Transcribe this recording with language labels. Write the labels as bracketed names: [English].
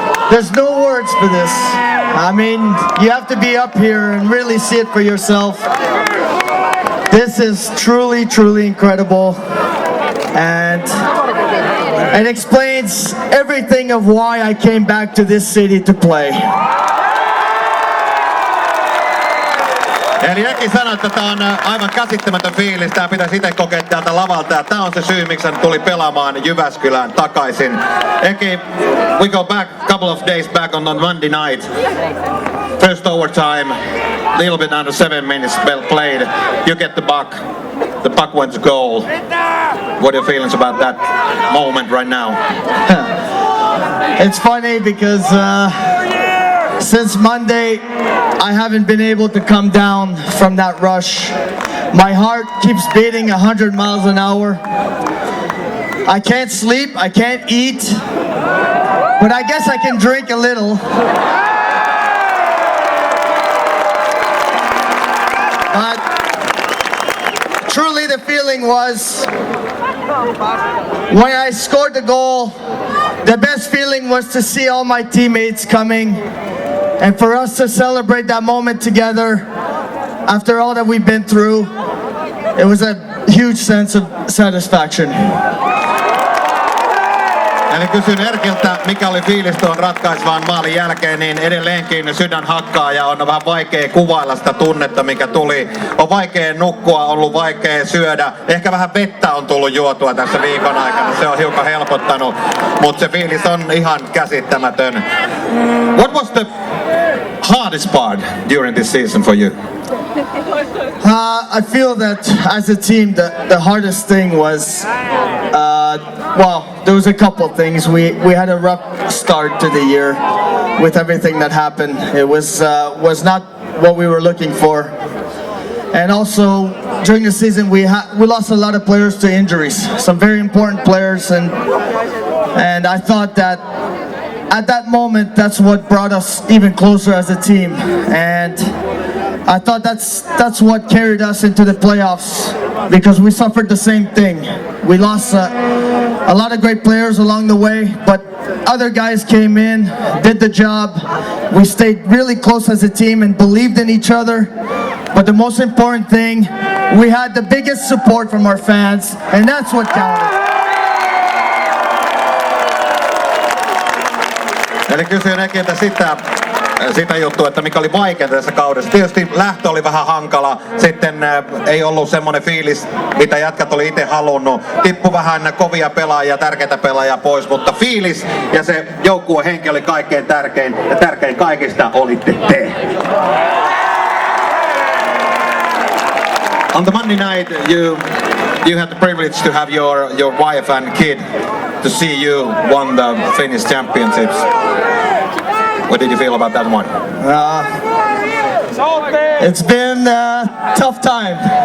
[English] There's no words for this. I mean, you have to be up here and really see it for yourself. This is truly, truly incredible. And it explains everything of why I came back to this city to play. [Finnish] Eli Eki sanoi, että tämä on aivan käsittämätön fiilis. Tämä pitäisi itse kokea täältä lavalta. Ja tämä on se syy, miksi hän tuli pelaamaan Jyväskylään takaisin. [English] Eki, we go back a couple of days back on Monday night. First overtime, little bit under 7 minutes, well played. You get the puck. The puck went to goal. What are your feelings about that moment right now? It's funny because since Monday, I haven't been able to come down from that rush. My heart keeps beating 100 miles an hour. I can't sleep, I can't eat, but I guess I can drink a little. But truly the feeling was, when I scored the goal, the best feeling was to see all my teammates coming and for us to celebrate that moment together after all that we've been through. It was a huge sense of satisfaction. [Finnish] Eli kysyn Erkiltä, mikä oli fiilis tuon ratkaisevaan maalin jälkeen, niin edelleenkin sydän hakkaa ja on vähän vaikea kuvailla sitä tunnetta, mikä tuli. On vaikea nukkua, ollut vaikea syödä. Ehkä vähän vettä on tullut juotua tässä viikon aikana, se on hiukan helpottanut, mutta se fiilis on ihan käsittämätön. [English] What was the hardest part during this season for you? I feel that as a team, the hardest thing was, well, there was a couple things. We had a rough start to the year with everything that happened. It was not what we were looking for. And also, during the season, we lost a lot of players to injuries, some very important players, and I thought that at that moment, that's what brought us even closer as a team. And I thought that's what carried us into the playoffs, because we suffered the same thing. We lost a lot of great players along the way, but other guys came in, did the job. We stayed really close as a team and believed in each other. But the most important thing, we had the biggest support from our fans, and that's what counted. [Finnish] Eli kysyin Ekiltä sitä juttua, että mikä oli vaikeinta tässä kaudessa. Tietysti lähtö oli vähän hankala, sitten ei ollut semmoinen fiilis, mitä jätkät oli itse halunnut. Tippu vähän kovia pelaajia, tärkeitä pelaajia pois, mutta fiilis ja se joukkueen henki oli kaikkein tärkein, ja tärkein kaikista olitte te. [English] On the Monday night, you had the privilege to have your wife and kid to see you won the Finnish championships. What did you feel about that one? It's been a tough time.